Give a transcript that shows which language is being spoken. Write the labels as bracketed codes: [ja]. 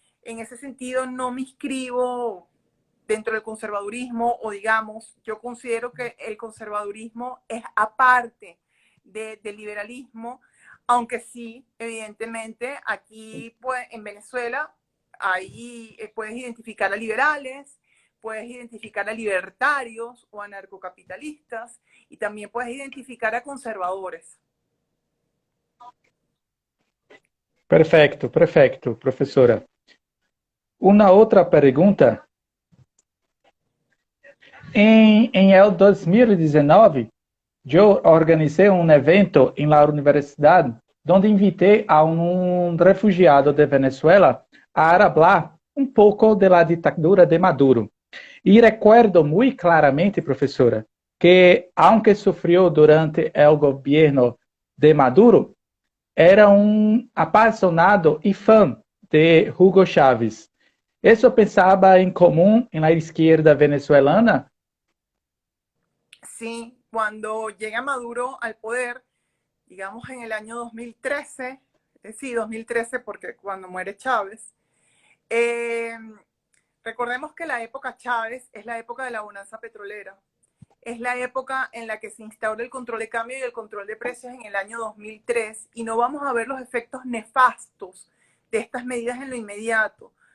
[es] En ese sentido no me inscribo dentro del conservadurismo o digamos, yo considero que el conservadurismo es aparte del liberalismo, aunque sí, evidentemente, aquí pues, en Venezuela ahí puedes identificar a liberales, puedes identificar a libertarios o anarcocapitalistas y también puedes identificar a conservadores. [pt] Perfeito, perfeito, professora. Uma outra pergunta. Em el 2019, eu organizei um evento em la universidade, onde invitei a um refugiado de Venezuela a hablar um pouco de la ditadura de Maduro. E recuerdo muito claramente, professora, que, aunque sofreu durante o governo de Maduro, era um apaixonado e fã de Hugo Chávez. Isso pensava em comum na esquerda venezuelana? [es] Sí, cuando llega Maduro al poder, digamos en el año 2013, sí, 2013 porque cuando muere Chávez, eh, recordemos que la época Chávez es la época de la bonanza petrolera, es la época en la que se instaura el control de cambio y el control de precios en el año 2003 y no vamos a ver los efectos nefastos de estas medidas en lo inmediato.